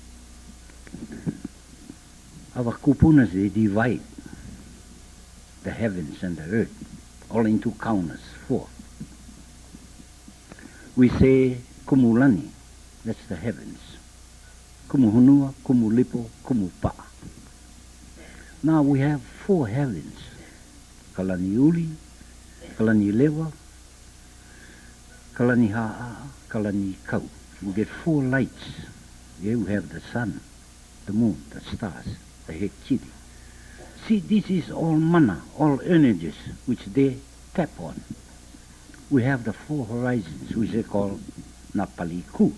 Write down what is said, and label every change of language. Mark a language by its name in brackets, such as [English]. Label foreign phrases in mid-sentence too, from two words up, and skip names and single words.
[English] Our kupunas, they divide the heavens and the earth, all into kaunas, 4. We say kumulani, that's the heavens. [Hawaiian] Kumuhunua, kumulipo, kumupa. [English] Now we have 4 heavens. [Hawaiian] Kalani uli, kalani lewa, kalani ha'a, kalani kau. [English] We get 4 lights. Here we have the sun, the moon, the stars, the hekiri. See, this is all mana, all energies which they tap on. We have the 4 horizons, which they call napaliku.